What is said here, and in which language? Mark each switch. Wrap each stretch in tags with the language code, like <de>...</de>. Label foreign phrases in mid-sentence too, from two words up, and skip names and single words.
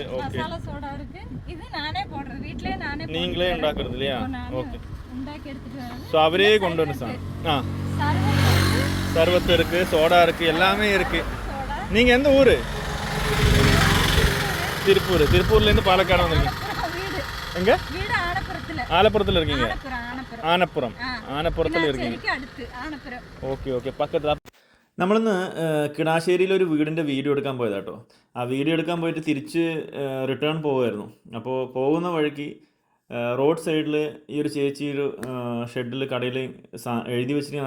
<ta>ஓகே, நீங்களே உண்டாக்குறது இல்லையா? ஓகே. ஸோ அவரே கொண்டு வந்து சர்வத்து இருக்குது, சோடா இருக்குது, எல்லாமே இருக்குது. நீங்கள் எந்த ஊர்? திருப்பூர்லேருந்து பாலக்காடு வந்திருக்கீங்க. எங்கே? ஆலப்புறத்தில் இருக்கீங்க.</ta> <ml>ആനപ്പുറത്തിൽ இருக்கீங்க. ഓക്കെ ഓക്കെ, പക്കത്ത്. നമ്മളിന്ന് കിണാശ്ശേരിയിലൊരു വീടിൻ്റെ വീഡിയോ എടുക്കാൻ പോയതാട്ടോ. ആ വീഡിയോ എടുക്കാൻ പോയിട്ട് തിരിച്ച് റിട്ടേൺ പോകുമായിരുന്നു. അപ്പോൾ പോകുന്ന വഴിക്ക്</ml> <en>road side</en> <ml>ഈ ഒരു ചേച്ചി ഒരു ഷെഡിൽ കടയിൽ എഴുതി വെച്ചിരിക്കുന്നത്.</ml>